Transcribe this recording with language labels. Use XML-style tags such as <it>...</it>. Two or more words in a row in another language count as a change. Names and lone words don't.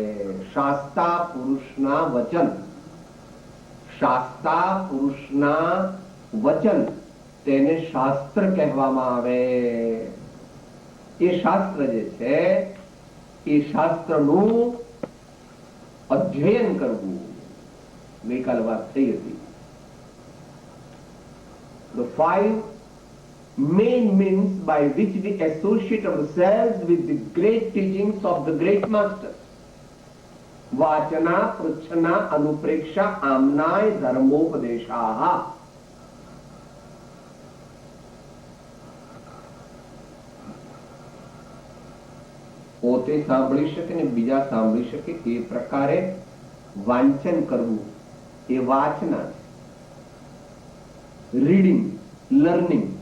<gu>શાસ્તા પુરુષના વચન, શાસ્તા પુરુષના વચન તેને શાસ્ત્ર કહેવામાં આવે. એ શાસ્ત્ર જે છે એ શાસ્ત્રનું અધ્યયન કરવું. ગઈકાલે વાત થઈ હતી.</gu> <en>The five main means by which we associate ourselves with the great teachings of the great masters.</en> <sa>वाचना, पृच्छना, अनुप्रेक्षा, आमनाय, धर्मोपदेशाः.</sa> <gu>પોતે સાંભળી શકે ને બીજા સાંભળી શકે એ પ્રકારે વાંચન કરવું એ વાચના છે.</gu> <en>reading, learning.</en>